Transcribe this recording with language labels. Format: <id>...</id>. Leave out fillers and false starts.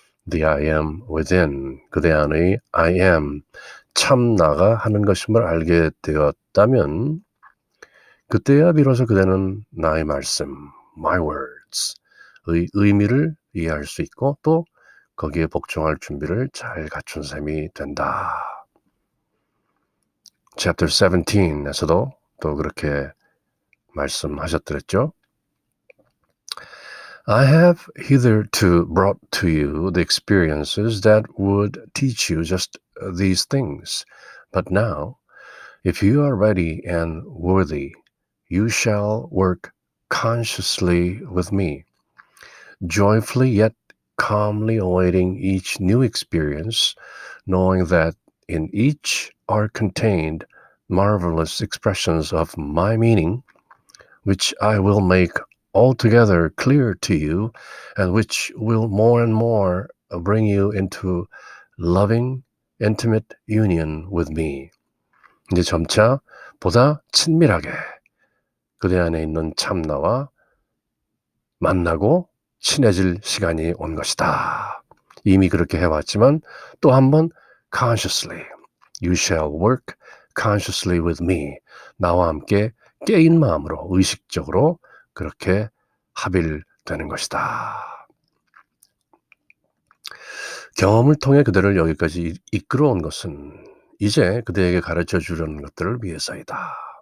<en>the I am within</en> <ko>그대 안의 I am 참 나가 하는 것임을 알게 되었다면 그때야 비로소 그대는 나의 말씀 my words의 의미를 이해할 수 있고 또 거기에 복종할 준비를 잘 갖춘 셈이 된다. Chapter 17에서도 또 그렇게 말씀하셨더랬죠.</ko> <en>I have hitherto brought to you the experiences that would teach you just these things. But now, if you are ready and worthy, you shall work consciously with me, joyfully yet calmly awaiting each new experience, knowing that in each are contained marvelous expressions of my meaning, which I will make altogether clear to you, and which will more and more bring you into loving, intimate union with me.</en> <ko>이제 점차 보다 친밀하게 그대 안에 있는 참나와 만나고 친해질 시간이 온 것이다. 이미 그렇게 해왔지만 또 한 번</ko> <en>consciously, you shall work consciously with me.</en> <ko>나와 함께 깨인 마음으로 의식적으로 그렇게 합일되는 것이다. 경험을 통해 그대를 여기까지 이끌어온 것은 이제 그대에게 가르쳐 주려는 것들을 위해서이다.</ko>